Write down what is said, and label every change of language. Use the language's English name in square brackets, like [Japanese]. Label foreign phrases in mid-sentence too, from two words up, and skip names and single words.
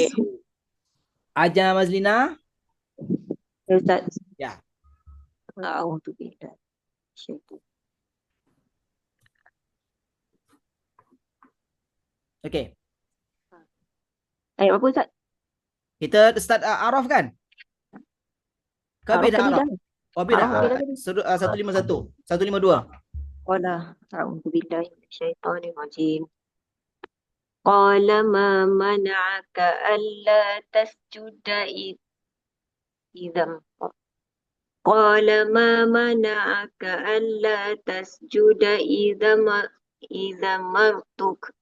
[Malay] Ajar Mazlina. Ustaz. Ya. [Arabic] أعوذ بالله. شيطان. [Malay] Okey. Ayat apa Ustaz? Kita start Araf kan? Kau beda Araf Araf. tadi dah. Oh beda. Araf beda tadi. 151, 152. [Arabic] قال أعوذ بالله من الشيطان الرجيم. قال ما منعك ألا تسجد إذ. قال ما منعك ألا تسجد إذ أمرتك.